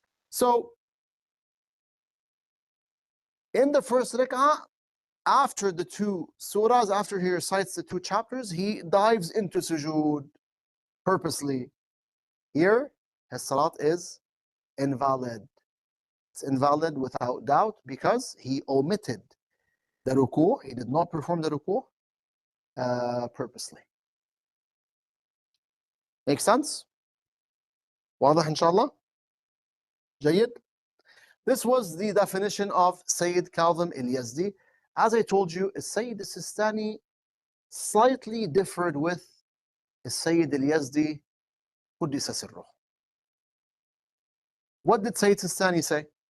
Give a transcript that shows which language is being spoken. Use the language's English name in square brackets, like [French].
[English] So, in the first rak'ah, after the two surahs, after he recites the two chapters, he dives into sujood purposely. Here, his salat is invalid. It's invalid without doubt because he omitted the ruku'. He did not perform the ruku' purposely. Make sense? [Arabic] واضح إن شاء الله? جيد. [English] This was the definition of Sayyid Kazim al-Yazdi. As I told you, Sayyid al-Sistani slightly differed with Sayyid al-Yazdi [Arabic] قدس سره. [English] What did Sayyid Sistani say?